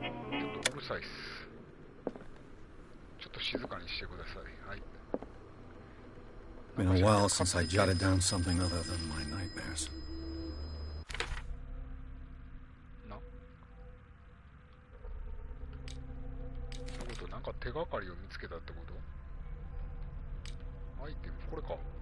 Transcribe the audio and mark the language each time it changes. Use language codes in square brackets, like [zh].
[ja] ちょっとうるさいっす。ちょっと静かにしてください。はい。 [en] Been a while since I jotted down something other than my nightmares. [ja] な。ってことなんか手がかりを見つけたってこと？アイテムこれか。